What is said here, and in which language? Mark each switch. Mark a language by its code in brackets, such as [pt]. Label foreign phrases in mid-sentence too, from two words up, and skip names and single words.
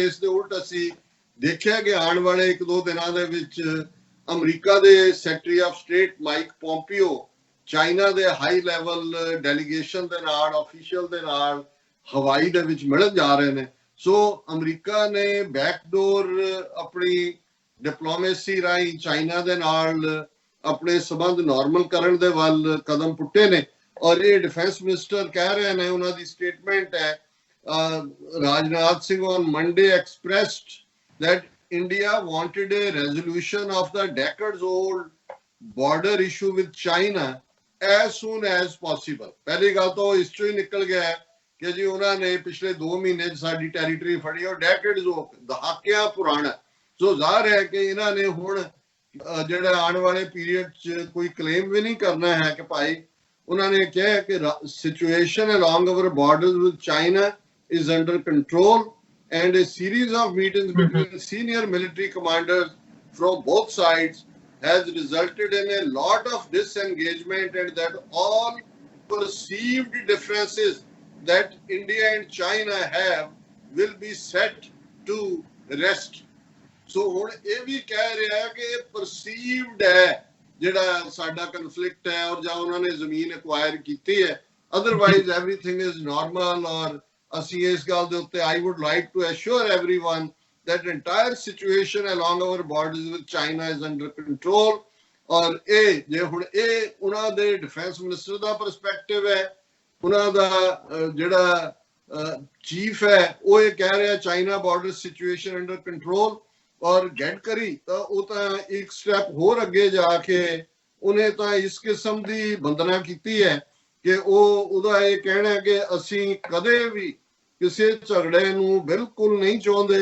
[pa] ਇਸ ਦੇ ਉਲਟ ਅਸੀਂ ਦੇਖਿਆ ਕਿ ਆਉਣ ਵਾਲੇ 1-2 ਦਿਨਾਂ ਦੇ ਵਿੱਚ ਅਮਰੀਕਾ ਦੇ [en] Secretary of State [pa] ਮਾਈਕ ਪੋਂਪੀਓ ਚਾਈਨਾ ਦੇ [en] high level delegation [pa] ਦੇ ਨਾਲ, ਆਫੀਸ਼ੀਅਲ ਦੇ ਨਾਲ ਹਵਾਈ ਦੇ ਵਿੱਚ ਮਿਲਣ ਜਾ ਰਹੇ ਨੇ। ਸੋ ਅਮਰੀਕਾ ਨੇ ਬੈਕਡੋਰ ਆਪਣੀ ਡਿਪਲੋਮੇਸੀ ਰਾਹੀਂ ਚਾਈਨਾ ਦੇ ਨਾਲ ਆਪਣੇ ਸਬੰਧ ਨਾਰਮਲ ਕਰਨ ਦੇ ਵੱਲ ਕਦਮ ਪੁੱਟੇ ਨੇ। ਔਰ ਇਹ [en] defence minister [pa] ਕਹਿ ਰਹੇ ਨੇ, ਉਹਨਾਂ ਦੀ ਸਟੇਟਮੈਂਟ ਹੈ, [en] Rajnath Singh on Monday expressed that India wanted a resolution of the decades-old border issue with China as soon as possible. [pa] ਪਹਿਲੀ ਗੱਲ ਤਾਂ ਇਸ ਚੋਂ ਹੀ ਨਿਕਲ ਗਿਆ ਕਿ ਜੀ ਉਹਨਾਂ ਨੇ ਪਿਛਲੇ 2 ਮਹੀਨੇ 'ਚ ਸਾਡੀ ਟੈਰੀਟਰੀ ਫੜੀ ਔਰ ਡੈਕੇਡਸ ਹੋ, ਦਹਾਕਿਆਂ ਪੁਰਾਣਾ। ਸੋ ਜ਼ਾਹਰ ਹੈ ਕਿ ਇਹਨਾਂ ਨੇ ਹੁਣ ਜਿਹੜਾ ਆਉਣ ਵਾਲੇ ਪੀਰੀਅਡ 'ਚ ਕੋਈ ਕਲੇਮ ਵੀ ਨਹੀਂ ਕਰਨਾ ਹੈ ਕਿ ਭਾਈ, ਉਹਨਾਂ ਨੇ ਕਿਹਾ ਕਿ [en] situation along our borders with China is under control and a series of meetings between senior military commanders from both sides has resulted in a lot of disengagement, and that all perceived differences that India and China have will be set to rest. [pa] So ਹੁਣ ਇਹ ਵੀ ਕਹਿ ਰਿਹਾ ਕਿ perceived ਹੈ ਜਿਹੜਾ ਸਾਡਾ ਕਨਫਲਿਕਟ ਹੈ, ਔਰ ਜਾਂ ਉਹਨਾਂ ਨੇ ਜ਼ਮੀਨ ਐਕਵਾਇਰ ਕੀਤੀ ਹੈ, [en] otherwise everything is normal। [pa] ਔਰ ਅਸੀਂ ਇਸ ਗੱਲ ਦੇ ਉੱਤੇ [en] I would like to assure everyone that entire situation along our borders with China is under control। [pa] ਔਰ ਇਹ ਜੇ ਹੁਣ ਇਹ ਉਹਨਾਂ ਦੇ [en] defence minister [pa] ਦਾ ਪਰਸਪੈਕਟਿਵ ਹੈ, ਉਹਨਾਂ ਦਾ ਜਿਹੜਾ ਚੀਫ ਹੈ ਉਹ ਇਹ ਕਹਿ ਰਿਹਾ [en] China border situation under control. [pa] ਔਰ ਗੈਡਕਰੀ ਤਾਂ ਉਹ ਤਾਂ ਇੱਕ ਸਟੈਪ ਹੋਰ ਅੱਗੇ ਜਾ ਕੇ ਉਹਨੇ ਤਾਂ ਇਸ ਕਿਸਮ ਦੀ ਵੰਦਨਾ ਕੀਤੀ ਹੈ ਕਿ ਉਹਦਾ ਇਹ ਕਹਿਣਾ ਹੈ ਕਿ ਅਸੀਂ ਕਦੇ ਵੀ ਕਿਸੇ ਝਗੜੇ ਨੂੰ ਬਿਲਕੁਲ ਨਹੀਂ ਚਾਹੁੰਦੇ।